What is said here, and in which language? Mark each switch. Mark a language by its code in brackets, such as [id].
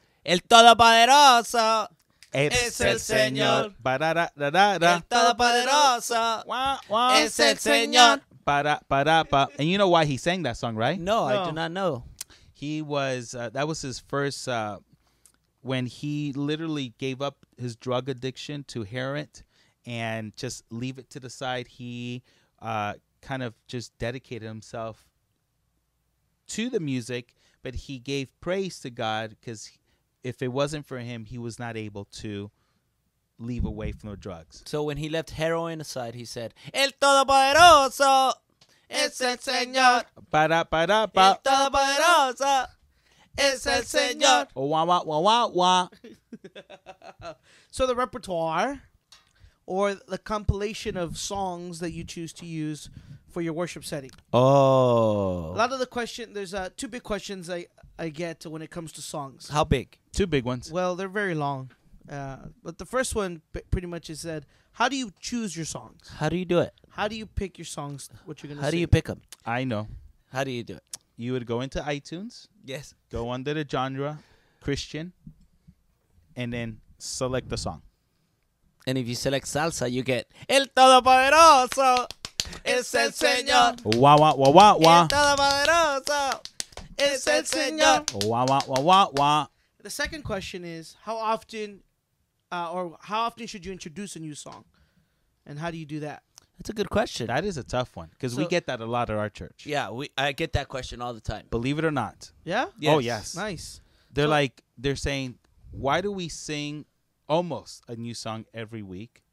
[es] El Todopoderoso es el Señor. El Todopoderoso es el Señor. [en] And you know why he sang that song, right? No, I do not know. He was, that was his first, when he literally gave up his drug addiction to heroin and just leave it to the side. He kind of just dedicated himself to the music, but he gave praise to God because if it wasn't for him, he was not able to leave away from the drugs. So when he left heroin aside, he said, El Todopoderoso es el Señor. [es] El Todopoderoso es el Señor. Wah, wah, wah, wah, wah. [en] So the repertoire, or the compilation of songs that you choose to use for your worship setting. Oh. A lot of the there's 2 big questions I get when it comes to songs. How big? 2 big ones. Well, they're very long. But the first one pretty much is said, how do you choose your songs? How do you do it? How do you pick your songs, what you're going to sing? How do you pick them? I know. How do you do it? You would go into iTunes, Yes. go under the genre, Christian, and then select the song. And if you select salsa, you get El Todopoderoso es el Señor. Wah, wah, wah, wah, wah. [es] El Todopoderoso es el Señor. Wah, wah, wah, wah, wah. [en] The second question is, how often should you introduce a new song? And how do you do that? That's a good question. That is a tough one because we So- get that a lot at our church. Yeah, I get that question all the time. Believe it or not. Yeah? Yes. Oh, yes. Nice. They're saying, why do we sing almost a new song every week?